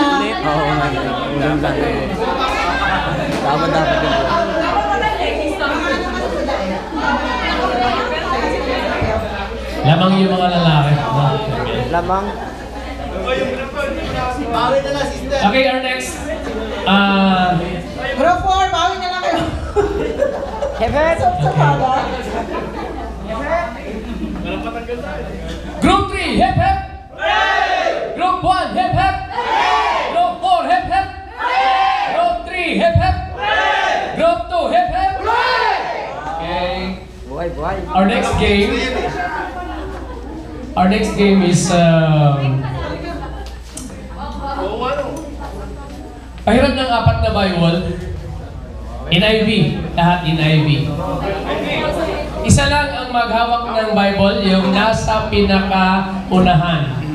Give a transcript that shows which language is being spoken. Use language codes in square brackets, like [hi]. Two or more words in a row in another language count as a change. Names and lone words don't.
[tl] Oo, ulang lang. Tama dapat yun. Lamang yung mga lalaki. Lamang. Bawi na lang, sister. [en] Okay, our next. Group 4, [tl] bawi na lang kayo. Heaven! Sa paga. [en] Group 3, hip hip! Group 1, hip hip! Group 4, hip hip! Group 3, hip hip! Group 2, hip hip! Okay. [tl] Buhay, buhay. [en] Our next game is [tl] pahiram ng 4 na Bible. NIV, lahat NIV. Isa lang ang maghawak ng Bible, yung nasa pinakaunahan.